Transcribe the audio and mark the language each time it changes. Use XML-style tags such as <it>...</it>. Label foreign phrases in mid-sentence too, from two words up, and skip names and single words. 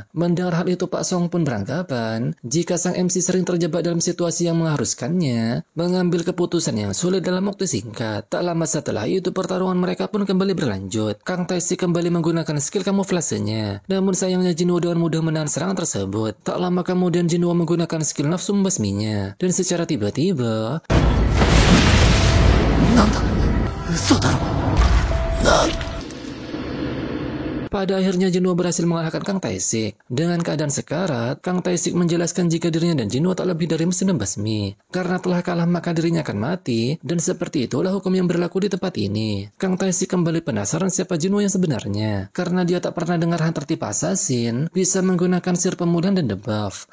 <id>Mendengar hal itu, Pak Song pun beranggapan jika sang MC sering terjebak dalam situasi yang mengharuskannya mengambil keputusan yang sulit dalam waktu singkat. Tak lama setelah itu, pertarungan mereka pun kembali berlanjut. Kang Tae-sik kembali menggunakan skill kamuflasenya. Namun sayangnya Jinwo dengan mudah menahan serangan tersebut. Tak lama kemudian Jinwo menggunakan skill nafsu membasminya. Dan secara tiba-tiba,</id> <ja>なんだ嘘だろなん</ja> <id>pada akhirnya Jinwo berhasil mengalahkan Kang Tae-sik. Dengan keadaan sekarat, Kang Tae-sik menjelaskan jika dirinya dan Jinwo tak lebih dari mesin membasmi. Karena telah kalah maka dirinya akan mati, dan seperti itulah hukum yang berlaku di tempat ini. Kang Tae-sik kembali penasaran siapa Jinwo yang sebenarnya. Karena dia tak pernah dengar hunter tipe assassin bisa menggunakan sihir pemulihan dan debuff.</id>